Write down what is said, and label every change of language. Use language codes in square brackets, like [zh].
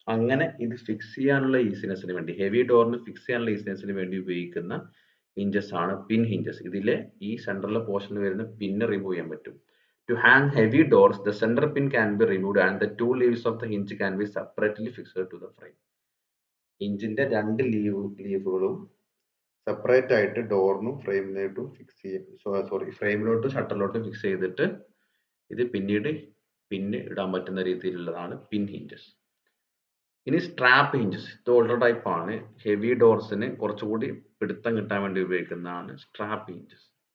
[ml] അങ്ങനെ ഇത് ഫിക്സ് ചെയ്യാനുള്ള ഈസിനെസ്സിന് വേണ്ടി, ഹെവി ഡോറിന് ഫിക്സ് ചെയ്യാനുള്ള ഈസിനെസ്സിന് വേണ്ടി ഉപയോഗിക്കുന്ന ഹിഞ്ചസ് ആണ് പിൻ ഹിഞ്ചസ്. ഇതിലെ ഈ സെൻട്രൽ പോർഷനിൽ വരുന്ന പിന്ന് റിമൂവ് ചെയ്യാൻ പറ്റും. [en] To hang heavy doors, the center pin can be removed and the two leaves of the hinge can be separately fixed to the frame. [ml] ഹിഞ്ചിന്റെ രണ്ട് ലീവുകളും സെപ്പറേറ്റ് ആയിട്ട് ഡോറിനും ഫ്രെയിമിലോട്ടും ഫിക്സ് ചെയ്യും, ഫ്രെയിമിലോട്ടും ഷട്ടറിലോട്ടും ഫിക്സ് ചെയ്തിട്ട് ഇത് പിന്നീട് പിന്ന് ഇടാൻ പറ്റുന്ന രീതിയിലുള്ളതാണ് പിൻ ഹിഞ്ചസ്. ഇനി സ്ട്രാപ്പ് ഹിഞ്ചസ്, ഇത് ഓൾഡർ ടൈപ്പ് ആണ്. ഹെവി ഡോർസിന് കുറച്ചുകൂടി പിടുത്തം കിട്ടാൻ വേണ്ടി ഉപയോഗിക്കുന്നതാണ് സ്ട്രാപ്പ് ഹിഞ്ചസ്.